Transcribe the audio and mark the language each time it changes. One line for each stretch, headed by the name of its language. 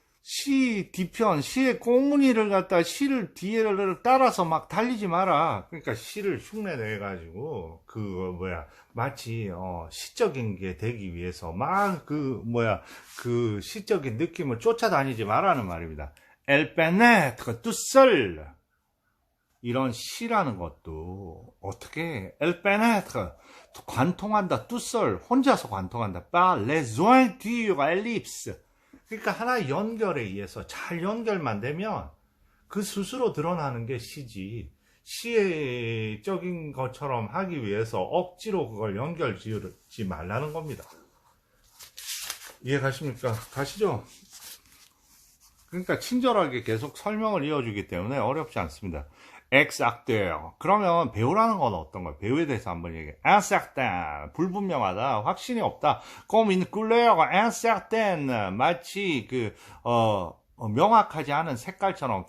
Korean: 시 뒤편, 시의 꽁무니를 갖다 시를 뒤를 따라서 막 달리지 마라. 그러니까 시를 흉내내가지고 마치 시적인 게 되기 위해서 막 그 시적인 느낌을 쫓아다니지 마라는 말입니다.
French: Elle pénètre tout seul.
Korean: 이런 시라는 것도 어떻게
French: elle pénètre
Korean: 관통한다
French: tout seul
Korean: 혼자서 관통한다
French: par les jointures ellipses.
Korean: 그러니까 하나의 연결에 의해서 잘 연결만 되면 그 스스로 드러나는 게 시지. 시적인 것처럼 하기 위해서 억지로 그걸 연결 지으지 말라는 겁니다. 이해 가십니까? 가시죠? 그러니까 친절하게 계속 설명을 이어주기 때문에 어렵지 않습니다.
French: Ex-acteur.
Korean: 그러면 배우라는 건 어떤 거예요? 배우에 대해서 한번 얘기해.
French: Incertain.
Korean: 불분명하다. 확신이 없다.
French: Comme une couleur incertaine.
Korean: 마치 명확하지 않은 색깔처럼.